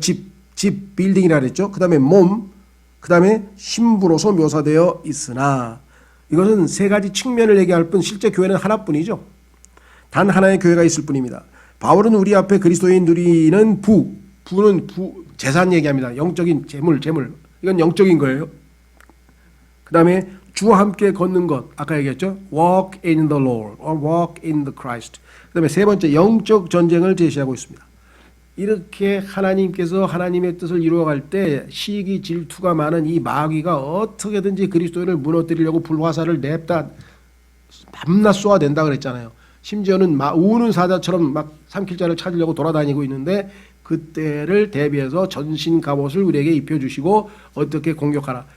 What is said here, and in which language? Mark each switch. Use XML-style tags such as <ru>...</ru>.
<ko>집 빌딩이라 그랬죠. 그 다음에 몸, 그 다음에 신부로서 묘사되어 있으나 이것은 세 가지 측면을 얘기할 뿐 실제 교회는 하나뿐이죠. 단 하나의 교회가 있을 뿐입니다. 바울은 우리 앞에 그리스도인 누리는 부는 재산 얘기합니다. 영적인 재물 이건 영적인 거예요. 그다음에 주와 함께 걷는 것, 아까 얘기했죠.</ko> <en>Walk in the Lord or walk in the Christ.</en> <ko>그다음에 세 번째 영적 전쟁을 제시하고 있습니다. 이렇게 하나님께서 하나님의 뜻을 이루어갈 때 시기 질투가 많은 이 마귀가 어떻게든지 그리스도인을 무너뜨리려고 불화살을 냅다 밤낮 쏘아댄다 그랬잖아요. 심지어는 우는 사자처럼 막 삼킬자를 찾으려고 돌아다니고 있는데 그때를 대비해서 전신 갑옷을 우리에게 입혀주시고 어떻게 공격하라.</ko>